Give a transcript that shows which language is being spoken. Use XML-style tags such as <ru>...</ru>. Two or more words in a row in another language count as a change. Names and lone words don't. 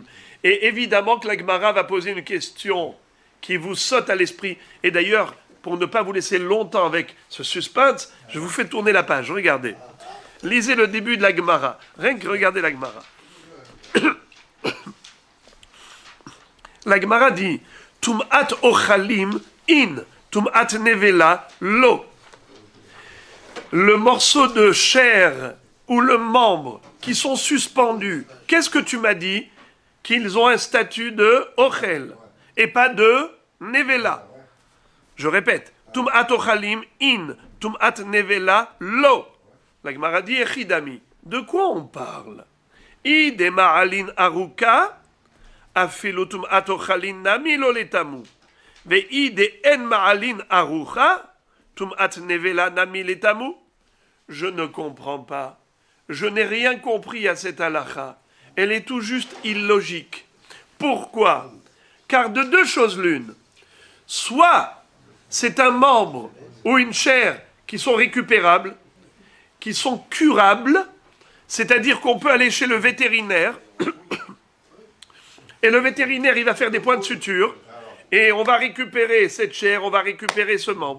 <fr>Et évidemment que la Gemara va poser une question qui vous saute à l'esprit. Et d'ailleurs, pour ne pas vous laisser longtemps avec ce suspense, je vous fais tourner la page. Regardez. Lisez le début de la Gemara. Rien que regardez la Gemara. La Gemara dit</fr> <he>טומאת אוכלים אין, טומאת נבלה לא.</he> <fr>Le morceau de chair ou le membre qui sont suspendus, qu'est-ce que tu m'as dit? Qu'ils ont un statut de ochel et pas de nevela. Je répète,</fr> <he>טומאת אוכלים אין, טומאת נבלה לא.</he> <fr>La Gemara dit echidami. De quoi on parle?</fr> <arc>אי דמעלין ארוכה. אפילו טומאת אוכלין נמי לא ליטמו. ואי דאין מעלין ארוכה, טומאת נבלה נמי ליטמו.</arc> <fr>Je ne comprends pas. Je n'ai rien compris à cette halakha. Elle est tout juste illogique. Pourquoi? Car de deux choses l'une. Soit c'est un membre ou une chair qui sont récupérables, qui sont curables, c'est-à-dire qu'on peut aller chez le vétérinaire, et le vétérinaire, il va faire des points de suture, et on va récupérer cette chair, on va récupérer ce membre.</fr>